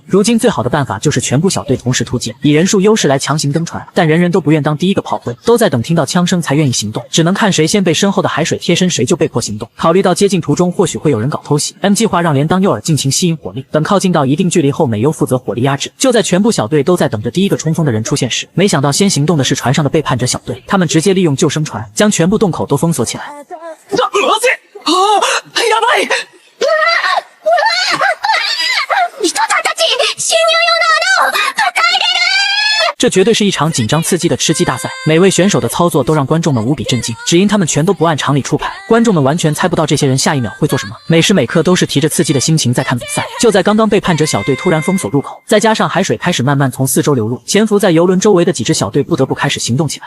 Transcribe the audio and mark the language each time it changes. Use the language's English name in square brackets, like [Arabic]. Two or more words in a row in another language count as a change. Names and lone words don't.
[Chinese] 如今最好的办法就是全部小队同时突进，以人数优势来强行登船，但人人都不愿当第一个炮灰，都在等听到枪声才愿意行动，只能看谁先被身后的海水贴身，谁就被迫行动。考虑到接近途中或许会有人搞偷袭 ，M 计划让连当诱饵尽情吸引火力，等靠近到一定距离后，美优负责火力压制。就在全部小队都在等着第一个冲锋的人出现时，没想到先行动的是船上的背叛者小队，他们直接利用救生船将全部洞口都封锁起来。 [Japanese] やばい！人たち、侵入用の穴を塞いでる！ [Chinese] 这绝对是一场紧张刺激的吃鸡大赛，每位选手的操作都让观众们无比震惊，只因他们全都不按常理出牌，观众们完全猜不到这些人下一秒会做什么，每时每刻都是提着刺激的心情在看比赛。就在刚刚，背叛者小队突然封锁入口，再加上海水开始慢慢从四周流入，潜伏在游轮周围的几支小队不得不开始行动起来。